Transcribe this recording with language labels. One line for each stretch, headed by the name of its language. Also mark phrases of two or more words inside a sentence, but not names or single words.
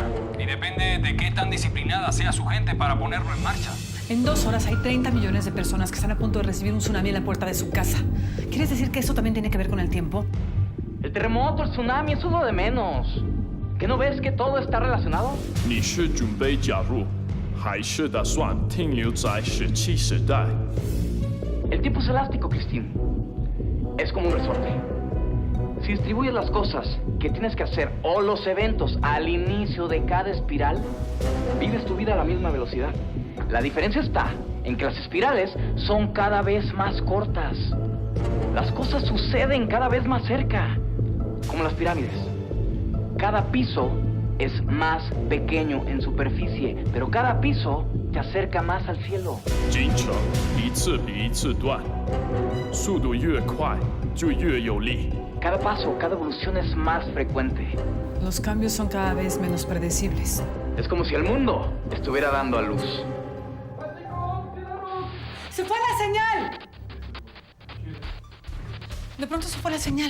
Spanish: Y depende de qué tan disciplinada sea su gente para ponerlo en marcha. En 2 horas hay 30 millones de personas que están a punto de recibir un tsunami en la puerta de su casa. ¿Quieres decir que eso también tiene que ver con el tiempo? El terremoto, el tsunami, eso es lo de menos. ¿Que no ves que todo está relacionado?
Chinese: 你是准备加入，还是打算停留在17时代？
Spanish: El tiempo es elástico, Christine. Es como un resorte. Si distribuyes las cosas que tienes que hacer o los eventos al inicio de cada espiral, vives tu vida a la misma velocidad. La diferencia está en que las espirales son cada vez más cortas. Las cosas suceden cada vez más cerca, como las pirámides. Cada piso es más pequeño en superficie, pero cada piso te acerca más al cielo.
Chinese: 进程一次比一次短，速度越快就越有力。
Spanish: Cada paso, cada evolución es más frecuente. Los cambios son cada vez menos predecibles. Es como si el mundo estuviera dando a luz. ¡Se fue la señal! De pronto se fue la señal.